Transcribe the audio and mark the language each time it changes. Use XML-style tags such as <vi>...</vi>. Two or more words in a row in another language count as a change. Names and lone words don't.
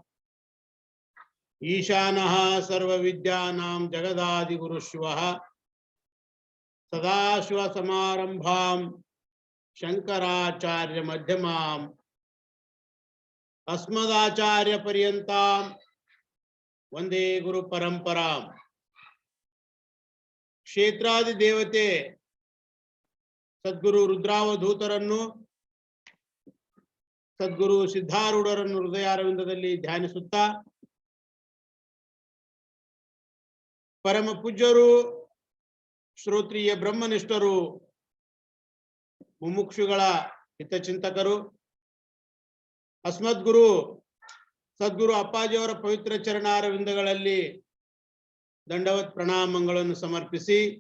<sa>ईशानः सर्वविद्यानां जगदादिगुरुष्वः सदाशिवसमारम्भां शंकराचार्यमध्यमाम् अस्मदाचार्यपर्यन्तां वंदे गुरुपरंपराम्। क्षेत्रादि देवते</sa> <kn>सद्गुरु रुद्रावधूतरನ್ನು सद्गुरु ಸಿದ್ಧಾರೂಢರನ್ನು ಹೃದಯಾರವಿಂದದಲ್ಲಿ ಧ್ಯಾನಿಸುತ್ತಾ ಪರಮ ಪೂಜ್ಯರು ಶ್ರೋತ್ರಿಯ ಬ್ರಹ್ಮನಿಷ್ಠರು ಮುಮುಕ್ಷುಗಳ ಹಿತಚಿಂತಕರು ಅಸ್ಮದ್ಗುರು ಸದ್ಗುರು ಅಪ್ಪಾಜಿಯವರ ಪವಿತ್ರ ಚರಣಾರವಿಂದಗಳಲ್ಲಿ ದಂಡವತ್ ಪ್ರಣಾಮಗಳನ್ನು ಸಮರ್ಪಿಸಿ</kn>